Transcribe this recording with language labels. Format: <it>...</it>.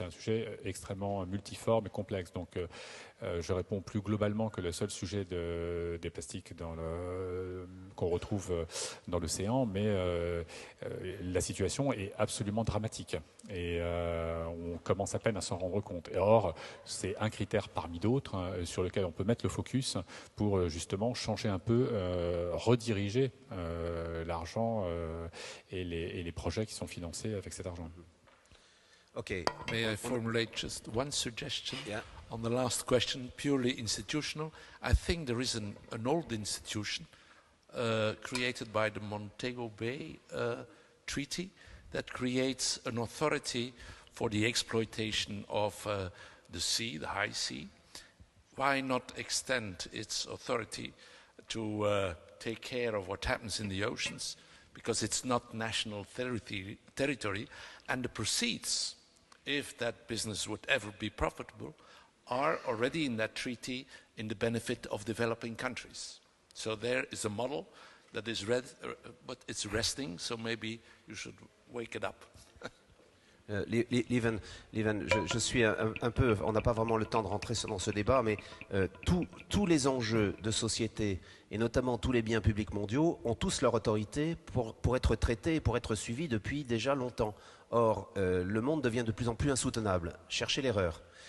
<fr>C'est un sujet extrêmement multiforme et complexe. Donc, je réponds plus globalement que le seul sujet des plastiques qu'on retrouve dans l'océan, mais la situation est absolument dramatique et on commence à peine à s'en rendre compte. Et or, c'est un critère parmi d'autres sur lequel on peut mettre le focus pour justement changer un peu, rediriger l'argent et les projets qui sont financés avec cet argent.</fr> <en>Okay. May I formulate just one suggestion? Yeah. On the last question, purely institutional. I think there is an old institution created by the Montego Bay Treaty that creates an authority for the exploitation of the sea, the high sea. Why not extend its authority to take care of what happens in the oceans? Because it's not national territory, and the proceeds, if that business would ever be profitable, are already in that treaty in the benefit of developing countries. So there is a model that is but it's resting, so maybe you should wake it up.</en> <fr>Lieven, je suis un peu, on n'a pas vraiment le temps de rentrer dans ce débat, mais tous les enjeux de société, et notamment tous les biens publics mondiaux, ont tous leur autorité pour être traités et pour être suivis depuis déjà longtemps. Or, le monde devient de plus en plus insoutenable. Cherchez l'erreur.</fr>